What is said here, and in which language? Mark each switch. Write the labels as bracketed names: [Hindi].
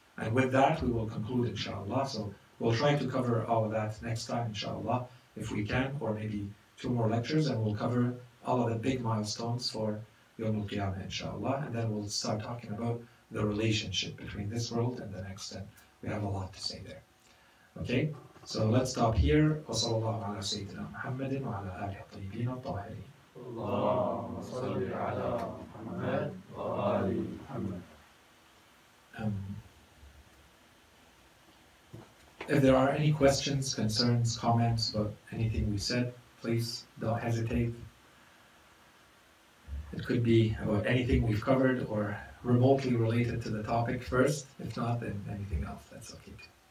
[English] And with that we will conclude inshallah. So we'll try to cover all of that next time inshallah, if we can, or maybe 2 more lectures, and we'll cover all of the big milestones for Yawm al-Qiyamah inshallah, and then we'll start talking about the relationship between this world and the next, and we have a lot to say there. Okay, so let's stop here. [Arabic] وصلى الله على سيدنا محمد وعلى آله الطيبين الطاهرين. اللهم صل على محمد وآل محمد. [English] If there are any questions, concerns, comments about anything we said, please don't hesitate. It could be about anything we've covered or remotely related to the topic first. If not, then anything else, that's okay too.